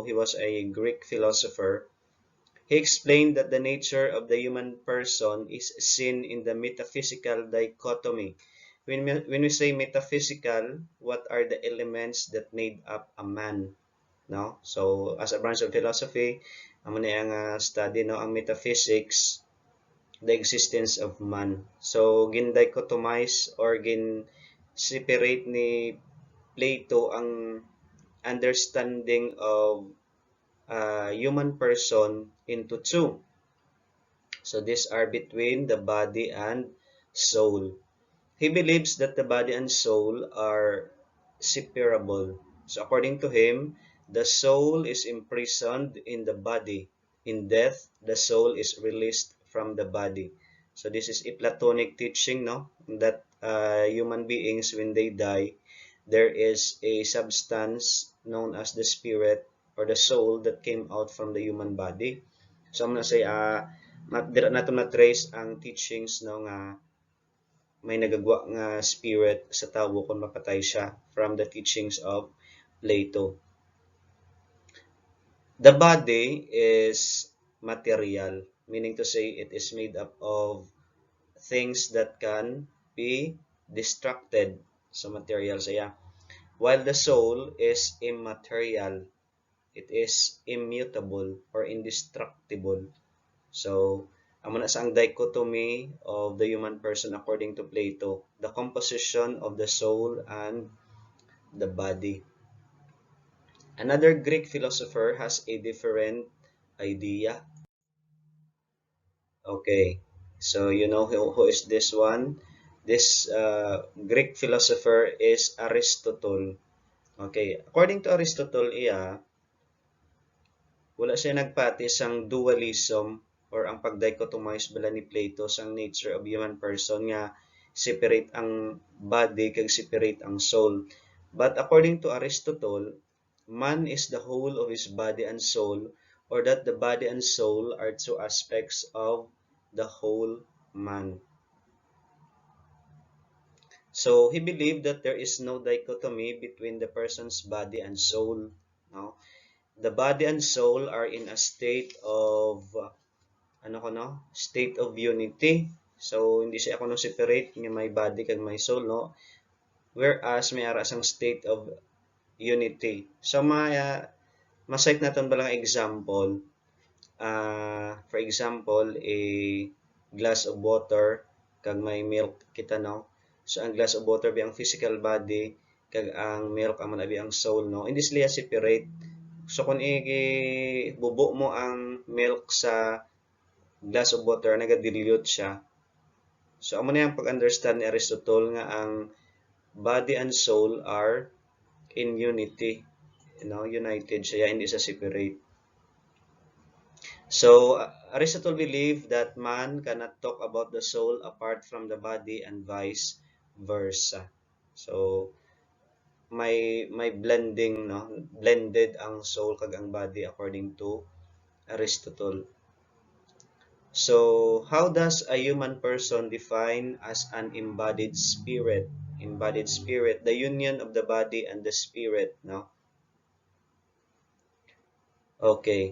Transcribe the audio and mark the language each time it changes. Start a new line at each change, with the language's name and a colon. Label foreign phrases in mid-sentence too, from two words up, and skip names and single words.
English: He was a Greek philosopher. He explained that the nature of the human person is seen in the metaphysical dichotomy. When we say metaphysical, what are the elements that made up a man? No? So, as a branch of philosophy,
Hiligaynon: amo na ang study no ang metaphysics,
English: the existence of man.
Hiligaynon: So, gin-dichotomize or gin-separate ni Plato ang
English: understanding of human person into two. So these are between the body and soul. He believes that the body and soul are separable. So according to him, the soul is imprisoned in the body. In death, the soul is released from the body. So this is a Platonic teaching, no? That human beings, when they die, there is a substance known as the spirit or the soul that came out from the human body. So I'm gonna say,
Hiligaynon: dira nato na trace ang teachings no nga may nagagwa nga spirit sa tawo kung mapatay siya
English: from the teachings of Plato. The body is material, meaning to say it is made up of things that can be distracted.
Hiligaynon: So material siya.
English: While the soul is immaterial, it is immutable or indestructible. So,
Hiligaynon: amo na sa ang
English: dichotomy of the human person according to Plato, the composition of the soul and the body. Another Greek philosopher has a different idea. Okay, so you know who is this one? This Greek philosopher is Aristotle. Okay, according to Aristotle,
Hiligaynon: wala siya nagpati sang dualism or ang pag-dichotomize bala ni Plato sang
English: nature of human person
Hiligaynon: nga separate ang body kag separate ang soul.
English: But according to Aristotle, man is the whole of his body and soul, or that the body and soul are two aspects of the whole man. So he believed that there is no dichotomy between the person's body and soul. No? The body and soul are in a state of state of unity.
Hiligaynon: So hindi siya ako separate nga may body kag may soul, no? Whereas may ara sang
English: state of unity.
Hiligaynon: So masayt naton balang example.
English: For example, a glass of water
Hiligaynon: kag may milk kita, no? So ang
English: glass of water
Hiligaynon: bi ang
English: physical body
Hiligaynon: kag ang milk amo na bi ang soul, no? Hindi sila separate. So kung bubo mo ang milk sa
English: glass of water,
Hiligaynon: naga-dilute siya. So amo na yung pag-understand ni Aristotle nga ang
English: body and soul are in unity.
Hiligaynon: United siya, hindi siya separate.
English: So Aristotle believed that man cannot talk about the soul apart from the body and vice versa.
Hiligaynon: So may blending, no? Blended ang soul kag ang body
English: according to Aristotle. So, how does a human person define as an embodied spirit? embodied spirit, the union of the body and the spirit, no? Okay.